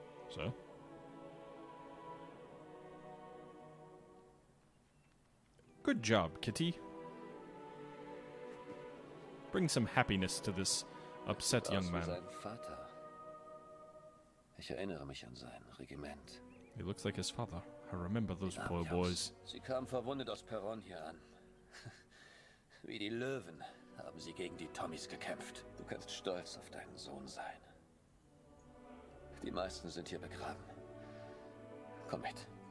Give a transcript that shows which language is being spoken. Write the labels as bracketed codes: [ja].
[en] So? Good job, Kitty. Bring some happiness to this upset young man. [de] Sein Vater. Ich erinnere mich an sein Regiment. [en] He looks like his father. I remember those poor boys. [de] Sie kamen verwundet aus Perron hier an. Wie die Löwen haben sie gegen die Tommys gekämpft. Du kannst stolz auf deinen Sohn sein. Die meisten sind hier begraben. Komm mit.